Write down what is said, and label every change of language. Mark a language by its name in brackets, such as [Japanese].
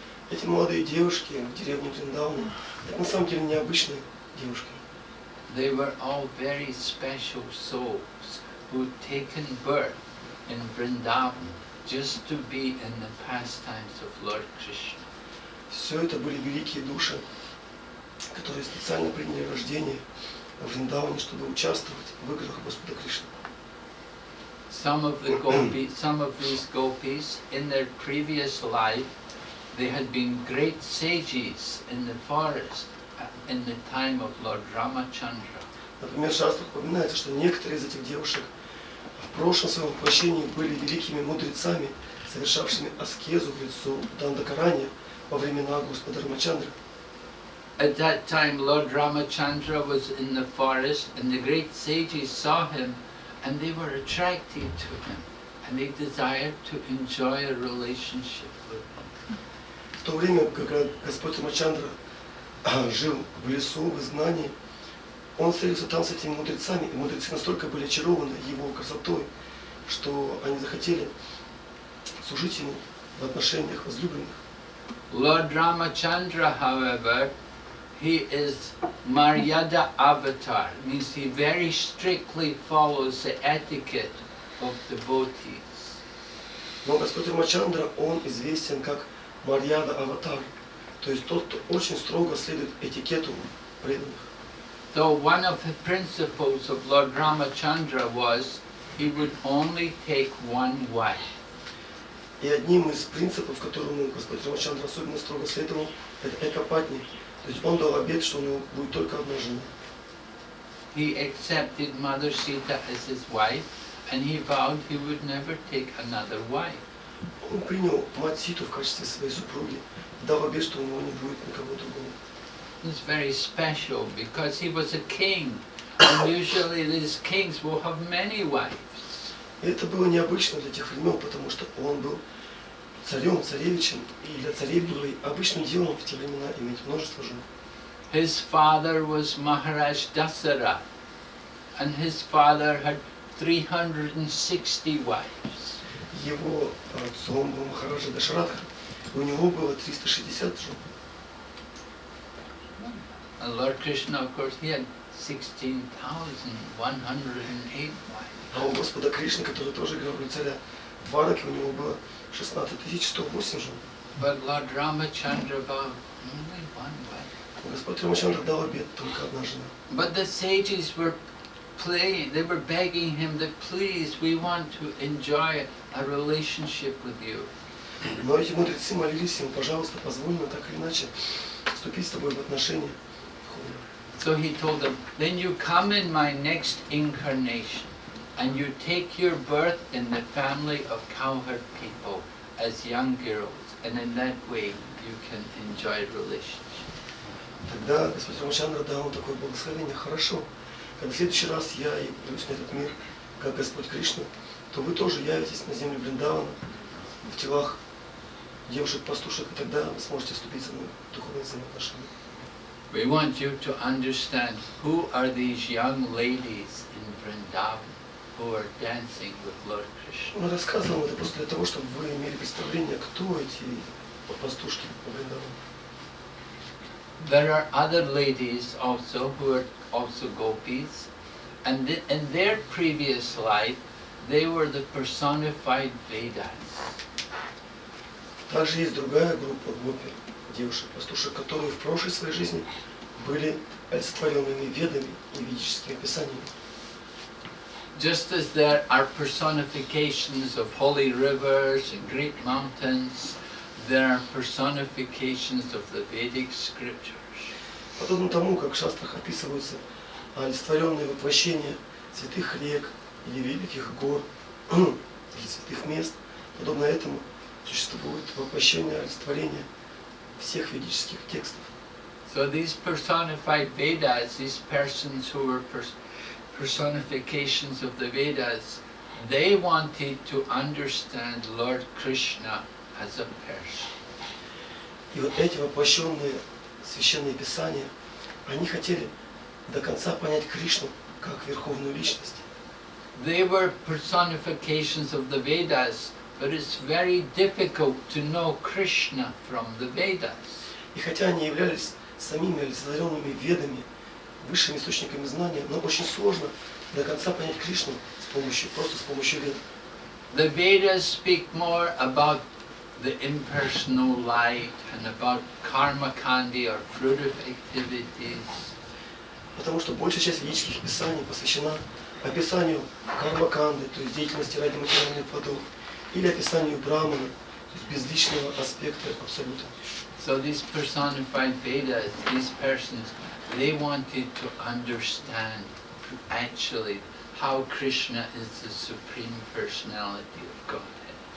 [Russian] Эти молодые девушки в деревне Вриндавана, это на самом деле необычные девушки. [English] They were all very special souls who had taken birth in Vrindavan just to be in the pastimes of Lord Krishna. [Russian] Все это были великие души, которые специально приняли рождение в Вриндаване, чтобы участвовать в играх Господа Кришны. [English] Some of these gopis, in their previous life, they had been great sages in the forest in the time of Lord Ramachandra. [Russian] Например, в шастрах упоминается, что некоторые из этих девушек в прошлом своем воплощении были великими мудрецами, совершавшими аскезу в лесу Дандакарани во времена Господа Рамачандры. [English] At that time, Lord Ramachandra was in the forest, and the great sages saw him, and they were attracted to him, and they desired to enjoy a relationship with him. [Russian] В В то время, когда Господь Рамачандра жил в лесу, в изгнании, он встретился там с этими мудрецами, и мудрецы настолько были очарованы его красотой, что они захотели служить ему в отношениях возлюбленных. [English] Lord Ramachandra, however, he is Maryada avatar, means he very strictly follows the etiquette of devotees. [Russian] Но Господь Рамачандра, он известен как Марьяда аватар, то есть тот, кто очень строго следует этикету преданных. [English] So one of the principles of Lord Ramachandra was he would only take one wife. [Russian] И одним из принципов, которому Господь Рамачандра особенно строго следовал, это экопатни. То есть он дал обет, что у него будет только одна жена. [English] He accepted Mother Sita as his wife, and he vowed he would never take another wife. [Russian] Он принял мать Ситу в качестве своей супруги, дал обет, что у него не будет никого другого. [English] It's very special because he was a king, and usually these kings will have many wives. [Russian] И это было необычно для тех времен, потому что он был царем, царевичем, и для царей было обычным делом в те времена иметь множество жен. [English] His father was Mахарадж Dasara, and his father had 360 wives. [Russian] Его отцом был Махараджа Дашаратха, и у него было 360 жен. [English] And Lord Krishna, of course, he had 16,108 wives. [Russian] А у Господа Кришны, который тоже играл роль царя, Двараки, у него было 16 108 жен. [English] But Lord Ramachandra vowed only one wife. [Russian] Господь Рамачандра дал обет, только одна жена. [English] But the sages were they were begging him that please, we want to enjoy a relationship with you. [Russian] Но эти мудрецы молились ему, пожалуйста, позволь нам так или иначе вступить с тобой в отношения. [English] So he told them, then you come in my next incarnation and you take your birth in the family of cowherd people as young girls, and in that way you can enjoy relationship. [Russian] Тогда Господь Рамачандра дал ему такое благословение. Хорошо, когда в следующий раз я явлюсь на этот мир, как Господь Кришна, то вы тоже явитесь на землю Вриндавана в телах девушек-пастушек, и тогда вы сможете вступить со мной в духовные взаимоотношения. [English] We want you to understand who are these young ladies in Vrindavan who are dancing with Lord Krishna. [Russian] Он рассказывал это просто для того, чтобы вы имели представление, кто эти пастушки по Вриндавану. [English] There are other ladies also who are also gopis, and in their previous life they were the personified Vedas. [Russian] Также есть другая группа гопи, девушек-пастушек, которые в прошлой своей жизни были олицетворенными ведами и ведическими писаниями. [English] Just as there are personifications of holy rivers and great mountains, there are personifications of the Vedic scriptures. [Russian] Подобно тому, как в шастрах описываются олицетворенные воплощения святых рек или великих гор или святых мест, подобно этому существует воплощение олицетворения всех ведических текстов. [English] So these personified Vedas, these persons who were personifications of the Vedas, they wanted to understand Lord Krishna as a person. [Russian] И вот эти воплощенные священные писания, они хотели до конца понять Кришну как верховную личность. [English] They were personifications of the Vedas, but it's very difficult to know Krishna from the Vedas. [Russian] И хотя они являлись самими олицетворенными ведами, высшими источниками знания, но очень сложно до конца понять Кришну просто с помощью вед. [English] The Vedas speak more about the impersonal light and about karma kandi or fruitive activities. [Russian] Потому что большая часть ведических писаний посвящена описанию карма-канды, то есть деятельности ради материальных плодов, или описанию брамана, то есть безличного аспекта абсолюта. [English] So these personified Vedas, these persons, they wanted to understand actually how Krishna is the supreme personality of Godhead.